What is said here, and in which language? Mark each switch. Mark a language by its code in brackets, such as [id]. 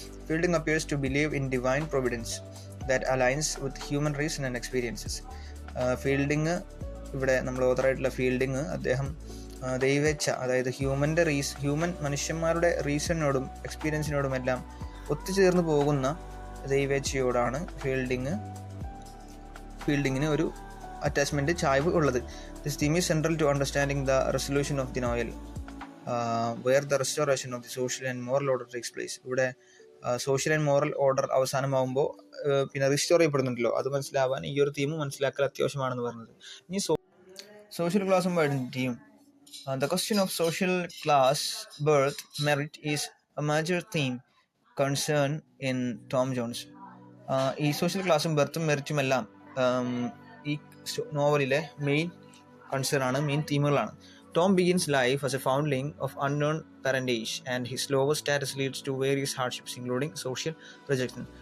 [en] Fielding appears to believe in divine providence that aligns with human reason and experiences. [ml] Fielding ഇവിടെ നമ്മൾ ഓതറായിട്ടുള്ള fielding അദ്ദേഹം ദൈവേച്ഛ, അതായത് മനുഷ്യന്മാരുടെ റീസണിനോടും എക്സ്പീരിയൻസിനോടും എല്ലാം ഒത്തുചേർന്ന് പോകുന്ന ദൈവേച്ഛയോടാണ് ഫീൽഡിങ്ങിന് ഒരു അറ്റാച്ച്മെന്റ് ചായ്വ് ഉള്ളത്. [en] This theme is central to understanding the resolution of the novel, where the restoration of the social and moral order takes place. [ml] ഇവിടെ [en] social and moral order [ml] അവസാനമാകുമ്പോൾ പിന്നെ റിസ്റ്റോർ ചെയ്യപ്പെടുന്നുണ്ടല്ലോ, അത് മനസ്സിലാവാൻ ഈ ഒരു തീം മനസ്സിലാക്കൽ അത്യാവശ്യമാണെന്ന് പറഞ്ഞത്. ഇനി സോഷ്യൽ ക്ലാസും ഐഡന്റിറ്റിയും. [en] The question of social class, birth, merit is a major theme concern in Tom Jones. [ml] ഈ സോഷ്യൽ ക്ലാസും ബർത്തും മെറിറ്റും എല്ലാം ഈ നോവലിലെ മെയിൻ കൺസേൺ ആണ്, main തീമുകളാണ്. [en] Tom begins life as a foundling of unknown parentage, and his lower status leads to various hardships, including social rejection.